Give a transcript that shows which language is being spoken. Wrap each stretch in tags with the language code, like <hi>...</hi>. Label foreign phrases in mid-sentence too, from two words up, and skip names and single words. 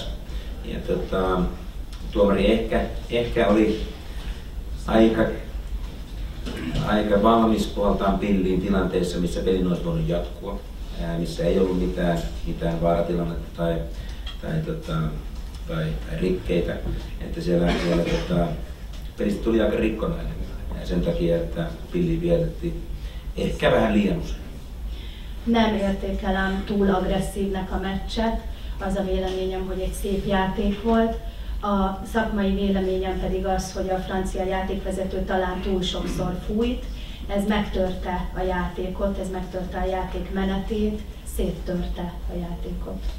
<fi>Ja tuomari ehkä oli aika valmis puhaltaan pilliin tilanteessa, missä pelin olisi voinut jatkua, missä ei ollut mitään vaaratilannetta tai rikkeitä. Että siellä pelistä tuli aika rikkonainen sen takia, että pilliin vietettiin ehkä vähän liian usein.</fi> <hu>Nem értékelem túl agresszívnek a meccset, az a véleményem, hogy egy szép játék volt. A szakmai véleményem pedig az, hogy a francia játékvezető talán túl sokszor fújt. Ez megtörte a játékot, ez megtörte a játék menetét, széttörte a játékot.</hu>